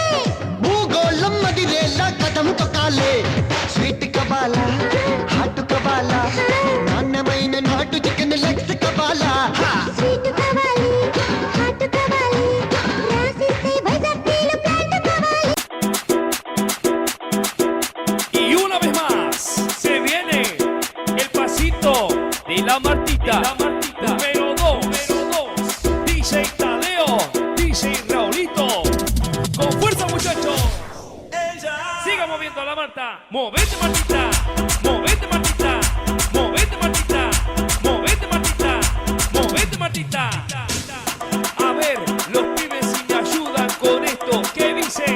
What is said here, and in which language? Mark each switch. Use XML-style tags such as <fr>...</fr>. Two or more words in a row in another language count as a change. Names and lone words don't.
<te>భూగోళం మదిరేలా కథం తొక్కాలే స్వీట్ కావాలా హాట్ కావాలా నాణ్యమైన నాటు</te> <en>chicken legs</en> <te>కావాలా స్వీట్ కావాలి హాట్ కావాలి రాసిస్తే వైజాగ్ తీలు ఫ్లాట్ కావాలి</te> <es>Y una vez más se viene el pasito de la Martita, número 2, DJ Tadeo, DJ Raulito, con fuerza muchachos, siga moviendo la Marta, movete Martita, movete Martita, movete Martita, movete Martita, movete Martita, a ver los pibes si me ayudan con esto, ¿qué dice?</es>